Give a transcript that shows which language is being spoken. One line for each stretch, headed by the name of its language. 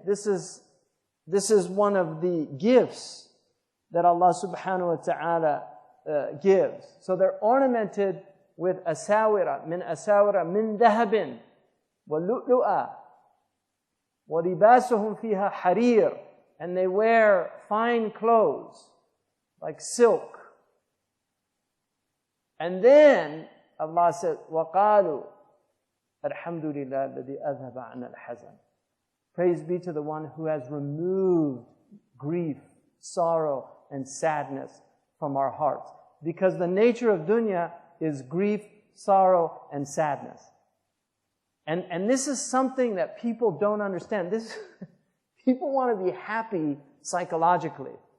English: This is one of the gifts that Allah subhanahu wa ta'ala gives. So they're ornamented with asawira, min dahabin, wa lu'lu'a, wa libasuhum fiha harir, and they wear fine clothes, like silk.
Arabic: And then Allah said, وَقَالُوا الْحَمْدُ لِلَّهِ الَّذِي أَذْهَبَ عَنَّا الْحَزَنَ.
English: Praise be to the one who has removed grief, sorrow, and sadness from our hearts. Because the nature of dunya is grief, sorrow, and sadness. And this is something that people don't understand. People want to be happy psychologically.